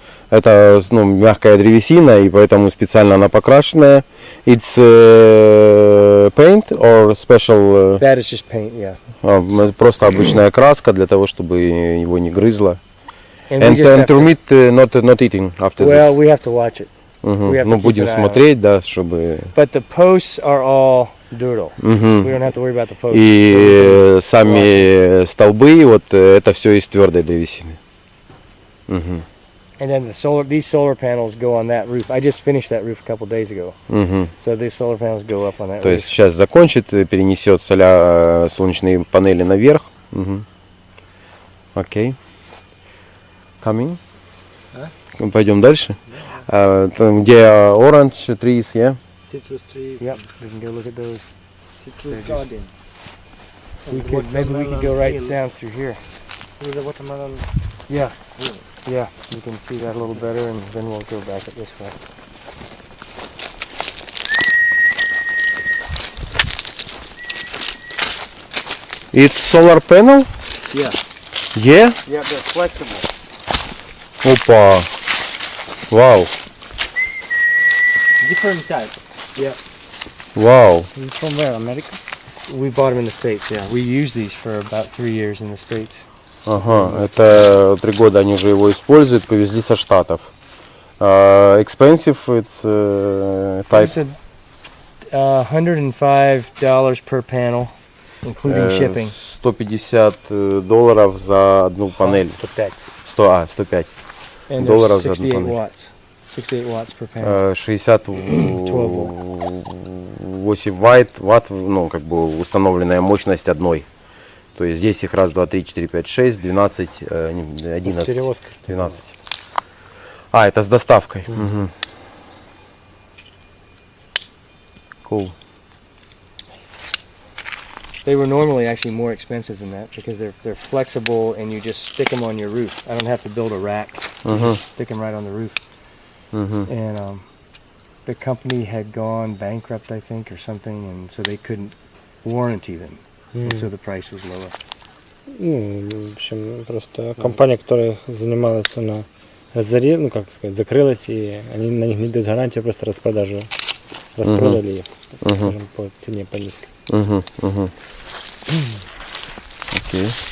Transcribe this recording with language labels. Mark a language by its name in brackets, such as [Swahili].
[Russian] Это мягкая древесина, и поэтому специально она покрашенная. [English] It's paint or special? That is just paint, yeah. [Russian] Просто обычная краска для того, чтобы его не грызло. [English] And meat not eating after this. Well, we have to watch it. [Russian] Ну, будем смотреть, да, чтобы... [English] But the posts are all duro. We don't have to worry about the posts. [Russian] И сами столбы, вот это все из твердой древесины. [English] And then these solar panels go on that roof. I just finished that roof a couple days ago. So these solar panels go up on that roof. [Russian] То есть сейчас закончит, перенесет солнечные панели наверх. Окей. [English] Coming. [Russian] Пойдем дальше. Там, где [English] orange trees, yeah? Citrus trees. Yep, we can go look at those. Citrus garden. Maybe we could go right down through here. With the watermelon. Yeah, yeah, you can see that a little better, and then we'll go back at this way. It's solar panel? Yeah. Yeah? Yeah, they're flexible. [Russian] Опа. Вау. [English] Different type. Yeah. [Russian] Вау. [English] From where? America? We bought them in the States, yeah. We used these for about 3 years in the States. [Russian] Ага, это 3 года они уже его используют, повезли со Штатов. [English] Expensive, it's type. It's $105 per panel, including shipping. [Russian] $150 за одну панель. [English] 105. 105 And [Russian] долларов [English] they're [Russian] за одну [English] 68 [Russian] панель. [English] watts. 68 watts per panel. [Russian] 68 ватт, ну, как бы установленная мощность одной. То есть здесь их раз, два, три, четыре, пять, шесть, 12, 11, 12. А, это с доставкой. Угу. [English] Cool. They were normally actually more expensive than that because they're flexible and you just stick them on your roof. I don't have to build a rack. You just stick them right on the roof. And the company had gone bankrupt, I think, or something, and so they couldn't warranty them. And so the price was lower. [Russian] Ну, в общем, просто компания, которая занималась на заре, ну как сказать, закрылась, и они на них не дают гарантию, просто распродажу. Распродали их, скажем, по цене по низкой. Окей.